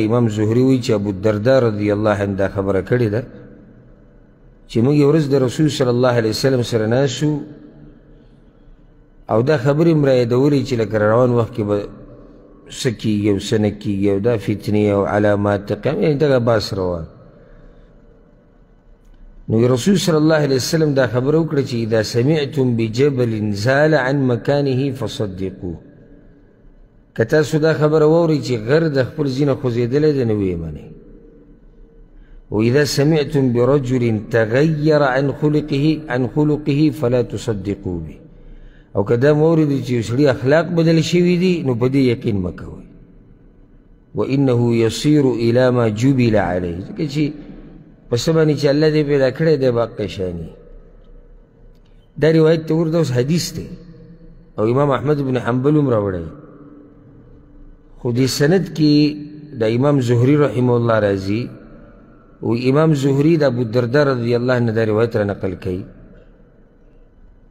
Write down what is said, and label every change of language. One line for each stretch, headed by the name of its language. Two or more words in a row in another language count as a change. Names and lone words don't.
Pashto: امام زهري وایي چې ابوالدرداء
Arabic: رضی الله عنه
Pashto: دا خبره کړې ده چې موږ یو ورځ د رسول
Arabic: صلی الله علیه وسلم
Pashto: سره ناست شو او دا خبرې مو رایادولې چې لکه روان وخت کې به څه کېږي او څه نه کېږي او دا فتنې او علامات د قیامت، یعنې دغه بحث روان. نو رسول
Arabic: صلی الله علیه وسلم
Pashto: دا خبره وکړه چې
Arabic: اذا سمعتم بجبل زال عن مکانه فصدقوه،
Pashto: که تاسو دا خبره واورئ چې غر د خپل ځینه خوځېدلی دی نو ویې منئ.
Arabic: واذا سمعتم برجل تغیر عن خلقه فلا تصدقوا به،
Pashto: او که دا موردی چې یو سړي اخلاق بدل شوي دي نو په دې یقین مه کوئ.
Arabic: وانه یصیر الی ما جبل علیه،
Pashto: ځکه چې په څه باندې چې الله دې پیدا کړی دی باقی شاني. دا روایت ته ورته اوس حدیث دی او امام احمد بن حنبل هم راوړی، خو دې سند کې د امام زهري
Arabic: رحمه الله
Pashto: راځي و امام زهري د ابوالدرداء
Arabic: رضی الله عنه
Pashto: دا روایت را نقل کوي